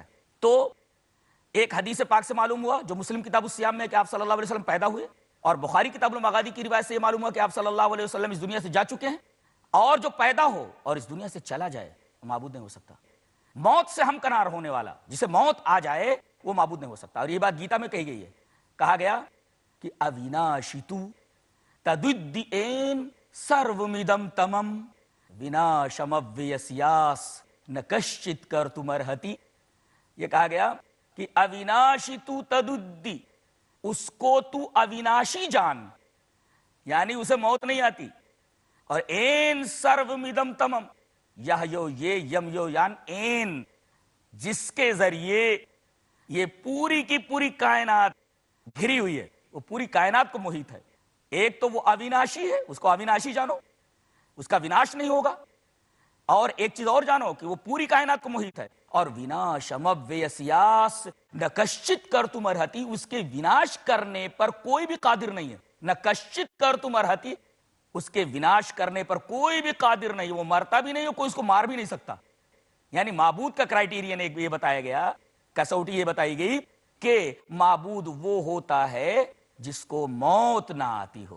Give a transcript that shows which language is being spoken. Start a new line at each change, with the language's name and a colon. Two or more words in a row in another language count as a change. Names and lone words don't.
Urdu: تو ایک حدیث پاک سے معلوم ہوا جو مسلم کتاب الصیام میں کہ آپ صلی اللہ علیہ وسلم پیدا ہوئے, اور بخاری کتاب المغازی کی روایت سے یہ معلوم ہوا کہ آپ صلی اللہ علیہ وسلم اس دنیا سے جا چکے ہیں, اور جو پیدا ہو اور اس دنیا سے چلا جائے وہ معبود نہیں ہو سکتا. موت سے ہمکنار ہونے والا جسے موت آ جائے وہ معبود نہیں ہو سکتا. اور یہ بات گیتا میں کہی گئی ہے, کہا گیا کہ
Sanskrit: अविनाशि तु तद्विद्धि येन सर्वमिदं ततम् विनाशमव्ययस्यास्य न कश्चित् कर्तुमर्हति.
Urdu: یہ کہا گیا کہ
Sanskrit: अविनाशि तु तद्विद्धि,
Urdu: اس کو تو اویناشی جان, یعنی اسے موت نہیں آتی, اور
Sanskrit: येन सर्वमिदं ततम्, یو یہ یم یو یان این,
Urdu: جس کے ذریعے یہ پوری کی پوری کائنات گھری ہوئی ہے, وہ پوری کائنات کو محیط ہے. ایک تو وہ اویناشی ہے, اس کو اویناشی جانو, اس کا وناش نہیں ہوگا, اور ایک چیز اور جانو کہ وہ پوری کائنات کو محیط ہے, اور
Sanskrit: विनाशमव्ययस्यास्य न कश्चित् कर्तुमर्हति,
Urdu: اس کے وناش کرنے پر کوئی بھی قادر نہیں ہے.
Sanskrit: न कश्चित् कर्तुमर्हति,
Urdu: اس کے وناش کرنے پر کوئی بھی قادر نہیں، وہ مرتا بھی نہیں اور کوئی اس کو مار بھی نہیں سکتا. یعنی معبود کا کرائیٹیرین ایک یہ بتایا گیا، کسوٹی یہ بتائی گئی کہ معبود وہ ہوتا ہے جس کو موت نہ آتی ہو.